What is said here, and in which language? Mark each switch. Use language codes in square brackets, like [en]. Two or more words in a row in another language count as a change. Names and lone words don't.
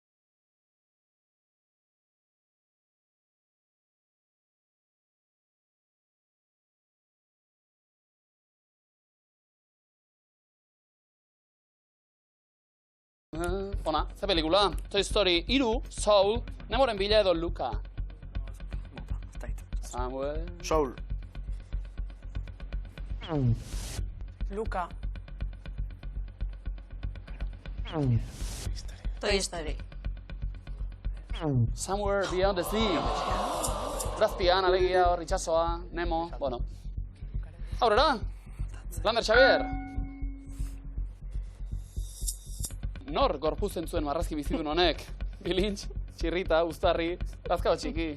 [eu] Ona, ze pelikula? Toy Story 3, Soul, Nemoren bila edo Luka. Samuel. Soul. Luka. Toy Story. Somewhere Beyond the Sea. Braztian, alegia, hor, itxasoa, Nemo, bueno. Aurrera, Lander Xavier. Nor gorpuzen zuen marrazki bizidun honek? Bilintx, txirrita, uztarri, lazkao txiki.